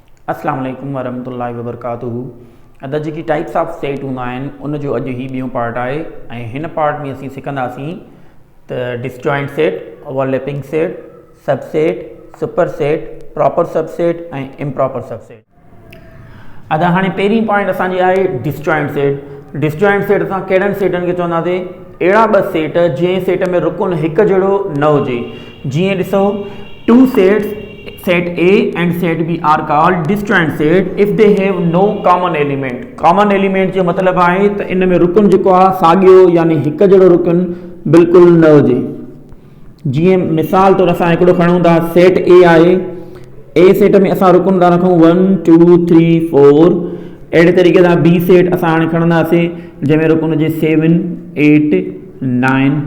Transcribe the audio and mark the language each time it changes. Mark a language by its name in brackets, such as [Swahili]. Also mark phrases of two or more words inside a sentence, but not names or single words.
[Arabic] السلام عليكم ورحمة الله وبركاته. [Sindhi] अद जी [English] types of set [Sindhi] हूंदा आहिनि उन जो अॼु ही ॿियों पार्ट आहे ऐं हिन पार्ट में असीं सिखंदासीं त [English] disjoint set, overlapping set, subset, super set, proper subset [Sindhi] ऐं [English] improper subset. [Sindhi] अद हाणे पहिरीं पॉइंट असांजी आहे [English] disjoint set. disjoint set [Sindhi] असां कहिड़नि सेटनि खे चवंदासीं? अहिड़ा ॿ सेट जंहिं सेट में रुकुन हिकु जहिड़ो न हुजे। जीअं ॾिसो, [English] two sets set A and set B are called disjoint set if they have no common element. common element [Sindhi] जो मतलब आहे त इन में रुकन जेको आहे साॻियो यानी हिकु जहिड़ो रुकन बिल्कुलु न हुजे। जीअं मिसाल तौर असां हिकिड़ो खणूं था, सेट A आहे, A सेट में असां रुकन था रखूं 1 2 3 4। अहिड़े तरीक़े सां B सेट असां हाणे खणंदासीं जंहिंमें रुकन हुजे 7 8 9।